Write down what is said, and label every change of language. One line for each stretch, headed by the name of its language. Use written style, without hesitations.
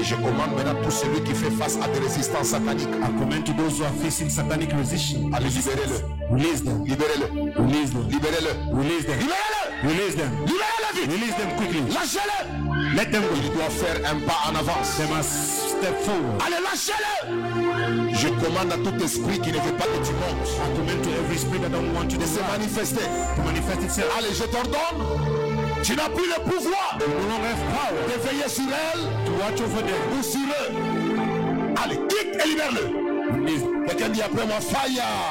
French: Et je commande maintenant tout celui qui fait face à des résistances sataniques.
English: I commend to those who are facing satanic resistance.
French: Allez, libérez-le.
English: Release them,
French: Libérez-le.
English: release them,
French: Libérez-le.
English: release them,
French: Libérez-le.
English: release them,
French: Libérez-le vite.
English: release them quickly.
French: Lâchez-le.
English: Let them
French: Il
English: go.
French: doit faire un pas en avance.
English: They must step forward.
French: Allez, lâchez-le. Je commande à tout esprit qui ne veut pas que tu montes
English: I commend to every spirit that don't want you
French: de
English: to
French: se manifester.
English: manifest itself.
French: Allez, je t'ordonne. Tu n'as plus le pouvoir
English: You no longer have power
French: de veiller sur elle
English: to watch over them.
French: ou sur eux. Allez, quitte et libère-le.
English: Release
French: Quelqu'un dit après moi, fire,